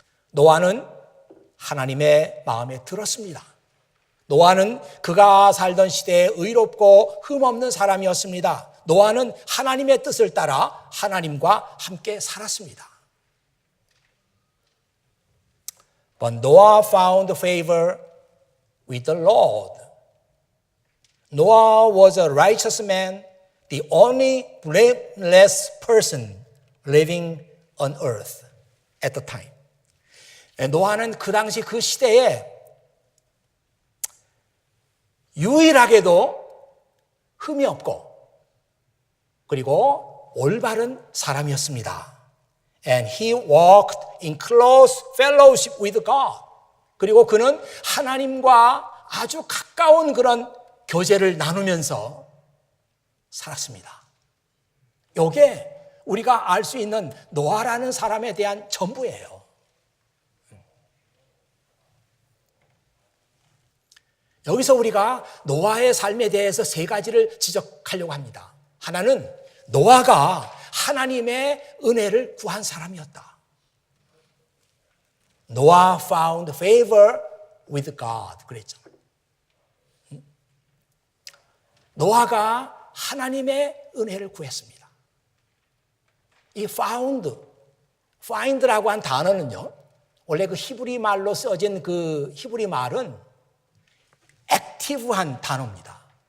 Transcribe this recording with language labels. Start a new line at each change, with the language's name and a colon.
Korean: 노아는 하나님의 마음에 들었습니다. 노아는 그가 살던 시대에 의롭고 흠없는 사람이었습니다. 노아는 하나님의 뜻을 따라 하나님과 함께 살았습니다.
English: But Noah found favor with the Lord. Noah was a righteous man, the only blameless person living on earth at the time.
Korean: 노아는 그 당시 그 시대에 유일하게도 흠이 없고 그리고 올바른 사람이었습니다.
English: And he walked in close fellowship with God.
Korean: 그리고 그는 하나님과 아주 가까운 그런 교제를 나누면서 살았습니다. 이게 우리가 알 수 있는 노아라는 사람에 대한 전부예요. 여기서 우리가 노아의 삶에 대해서 세 가지를 지적하려고 합니다. 하나는 노아가 하나님의 은혜를 구한 사람이었다.
English: Noah found favor with God.
Korean: 그랬죠. 노아가 하나님의 은혜를 구했습니다. 이 find라고 한 단어는요, 원래 그 히브리 말로 써진 그 히브리 말은 액티브한 단어입니다.